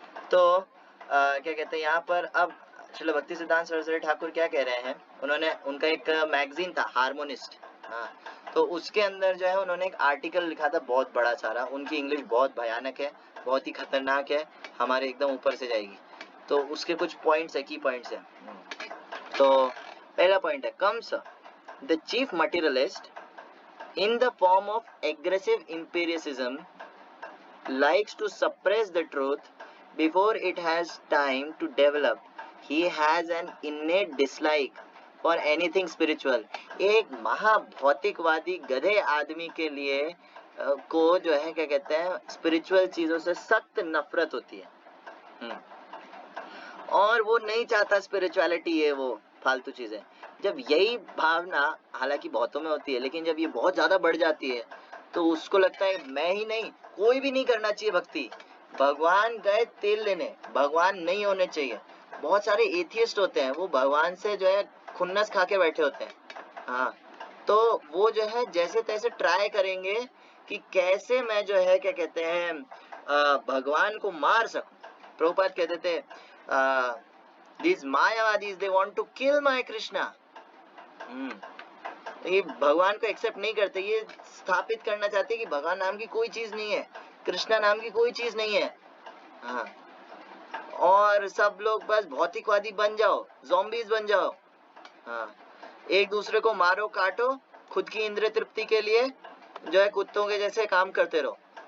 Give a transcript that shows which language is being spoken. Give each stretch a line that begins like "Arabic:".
Hindi: तो क्या कहते हैं यहाँ पर अब श्रील भक्ति सिद्धांत सरस्वती ठाकुर क्या कह रहे हैं, उनका एक मैगजीन था हार्मोनिस्ट, तो उसके अंदर जो है उन्होंने एक आर्टिकल लिखा था बहुत बड़ा सारा, उनकी इंग्लिश बहुत भयानक है, बहुत ही खतरनाक है, हमारे एकदम ऊपर से जाएगी। तो उसके कुछ पॉइंट्स है, की पॉइंट्स है। तो पहला पॉइंट है,
English: Comes the chief materialist in the form of aggressive empiricism likes to suppress the truth before it has time to develop. He has an innate dislike for anything spiritual।
Hindi: एक महाभौतिकवादी गधे आदमी के लिए को जो है क्या कहते हैं स्पिरिचुअल चीजों से सख्त नफरत होती है, और वो नहीं चाहता स्पिरिचुअलिटी है वो फालतू चीजें। जब यही भावना हालांकि बहुतों में होती है, लेकिन जब ये बहुत ज्यादा बढ़ जाती है तो उसको लगता है मैं ही नहीं, कोई भी नहीं करना चाहिए भक्ति, भगवान गए तेल लेने, भगवान नहीं होने चाहिए। बहुत सारे एथियस्ट होते हैं, वो भगवान से जो है खुन्नस खा के बैठे होते हैं। हाँ, तो वो जो है जैसे तैसे ट्राई करेंगे कि कैसे मैं जो है क्या कहते हैं भगवान को मार सकूं। प्रभुपाद कहते थे
English: these Mayavadis they want to kill my Krishna.
Hindi: ये भगवान को एक्सेप्ट नहीं करते, ये स्थापित करना चाहते हैं कि भगवान नाम की कोई चीज नहीं है, कृष्णा नाम की कोई चीज नहीं है। हाँ, और सब लोग बस भौतिकवादी बन जाओ, ज़ॉम्बीज बन जाओ। हाँ, एक दूसरे को मारो काटो, खुद की इंद्रिय तृप्ति के लिए जो है कुत्तों के जैसे काम करते रहो।